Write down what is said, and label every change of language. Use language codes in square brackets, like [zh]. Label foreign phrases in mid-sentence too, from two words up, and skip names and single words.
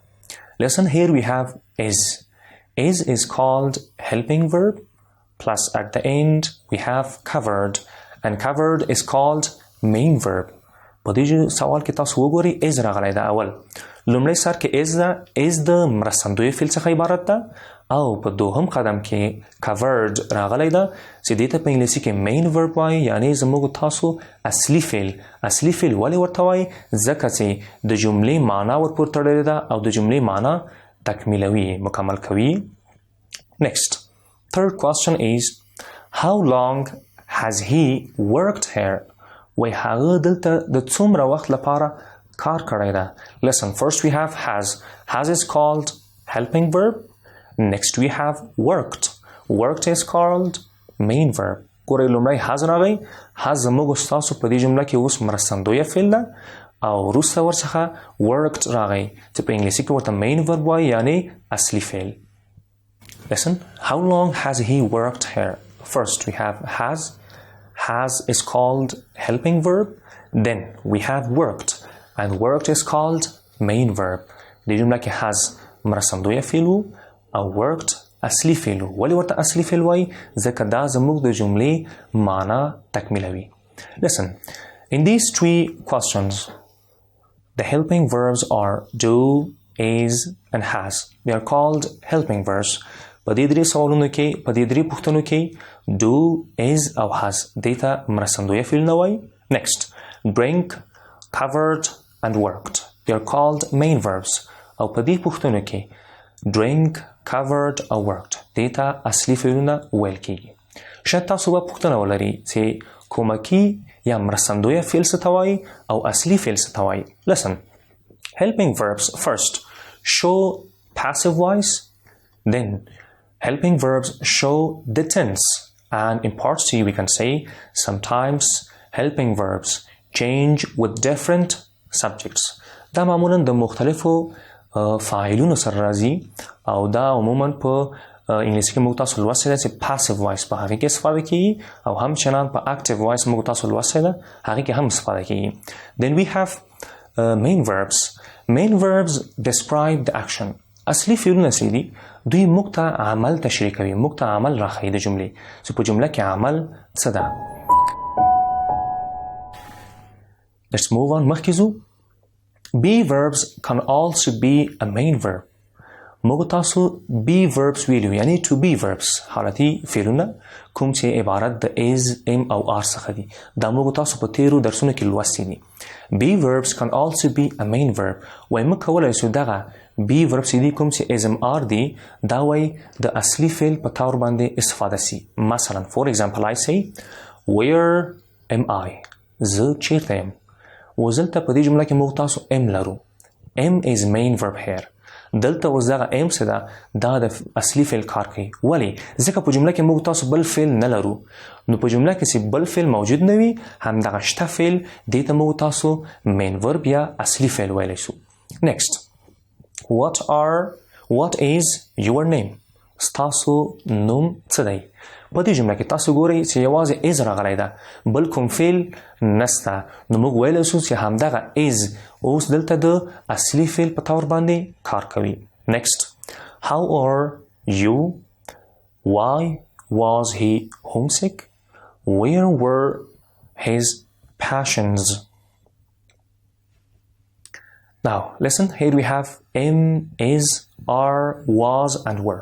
[en] Listen, here we have is. Is called helping verb. Plus at the end we have covered. And covered is called main verb. [ps] په دې سوال کې تاسو وګورئ is راغلی ده اول. لومړی سر کې is ده، is د مرستندویه فعل څخه عبارت ده او په دوهم قدم کې covered راغلی ده چې دې ته په انګلیسي کې [en] main verb [ps] وایي، یعنی زموږ تاسو اصلي فعل. اصلي فعل ولې ورته وایي؟ ځکه چې د جملې معنا ورپورې تړلې ده او د جملې معنا تکمیلوي، مکمل کوي. [en] Next, third question is, how long has he worked here? [ps] وای هغه دلته د څومره وخت لپاره کار کړی ده. [en] Listen, first we have has. Has is called helping verb. Next we have worked. Worked is called main verb. [ps] ګورئ لومړی has راغی. has زموږ ستاسو په دې جمله کې اوس مرستندویه فعل ده او وروسته ورڅخه worked راغی چې په انګلیسي کې ورته [en] main verb [ps] وایي یعنی اصلي فعل. [en] Listen, how long has he worked here? First we have has. Has is called helping verb. Then we have worked and worked is called main verb. [ps] دې جمله کې has مرستندویه فعل و او worked اصلي فعل و. ولې ورته اصلي فعل وایي؟ ځکه دا زموږ د جملې معنا تکمیلوي. [en] Listen, in these three questions the helping verbs are do, is and has. They are called helping verbs. [ps] په دې درې سوالونو کې په دې درې پوښتنو کې [en] do, is [ps] او has دې ته مرستندویه فعلونه وایي. [en] Next, drink, covered and worked. They are called main verbs. [ps] او په دې پوښتنو کې [en] drink, covered [ps] او worked دې ته اصلي فعلونه ویل کېږي. شاید تاسو به پوښتنه ولرئ چې کومکي یا مرستندویه فعل څه ته وایي او اصلي فعل څه ته وایي. [en] Listen, helping verbs first show passive voice. Then helping verbs show the tense, and in part C we can say sometimes helping verbs change with different subjects. [ps] دا معمولا د مختلفو فاعلونو سره راځي او دا عموما په انګلیسي کې موږ تاسو لوستلی ده چې [en] passive voice [ps] په هغې کې استفاده کېږي او همچنان په [en] active voice [ps] موږ تاسو لوستلی ده هغې کې هم استفاده کېږي. [en] Then we have main verbs. Main verbs describe the action. [ps] اصلي فعلونه چې دي دوی موږ ته عمل تشریح کوي، موږ ته عمل راښیي د جملې چې په جمله کې عمل څه ده. [en] Let's move on. [ps] مخکې ځو. [en] Be verbs can also be a main verb. [ps] موږ تاسو [en] be verbs [ps] ویلو یعنی [en] to be verbs [ps] حالتي فعلونه کوم چې عبارت د [en] is, am [ps] او are څخه دي. دا موږ تاسو په تیرو درسونو کې لوستي دي. [en] Be verbs can also be a main verb. [ps] وای موږ کولی شو دغه [en] be verbs [ps] دي کوم چې [en] is, am, are [ps] دي دا وای د اصلي فعل په تور باندې استفاده سي. [en] مثلا for example I say where am I. [ps] زه چیرته یم. وزلته په دې جمله کې موږ تاسو am لرو. [en] am is main verb here. [ps] دلته اوس دغه am څه ده دا د اصلي فعل کار کوي. ولې؟ ځکه په جمله کې موږ تاسو بل فعل نه لرو نو په جمله کې چې بل فعل موجود نه وي همدغه شته فعل دې ته موږ تاسو [en] main verb [ps] یا اصلي فعل ویلی شو. [en] Next, what is your name. [ps] ستاسو نوم څه دی؟ په دې جمله کې تاسو ګورئ چې یوازې is راغلی ده بل کوم فعل نسته نو موږ ویلی شو چې همدغه is اوس دلته د اصلي فعل په طور باندې کار کوي. [en] Next, how are you. Why was he homesick. Where were his passions. Now listen, here we have am, is, are, was and were.